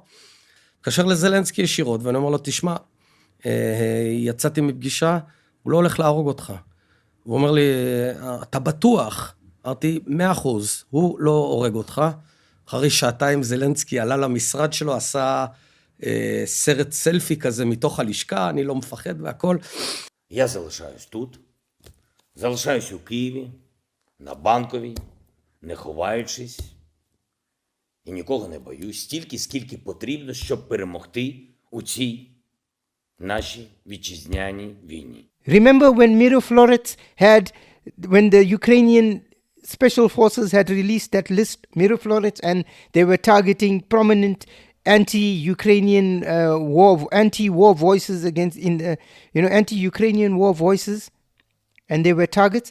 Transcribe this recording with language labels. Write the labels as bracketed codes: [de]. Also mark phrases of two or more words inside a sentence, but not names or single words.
[he] קשר לזלנסקי ישירות, ואני אומר לו, תשמע, יצאתי מפגישה, הוא לא הולך להרוג אותך. הוא אומר לי, אתה בטוח? אמרתי, 100%, הוא לא הורג אותך. אחרי שעתיים זלנסקי עלה למשרד שלו, עשה סרט סלפי כזה מתוך הלשכה, אני לא מפחד והכל. [uk] Я залишаюсь тут, залишаюсь у Києві, на Банковій, не ховаючись, і нікого не боюсь, стільки, скільки потрібно, щоб перемогти у цій нашій вітчизняній війні. [en] Remember when when the Ukrainian special forces had released that list, Miroflorets, and they were targeting prominent anti-Ukrainian anti-war voices anti-Ukrainian war voices, and they were targets.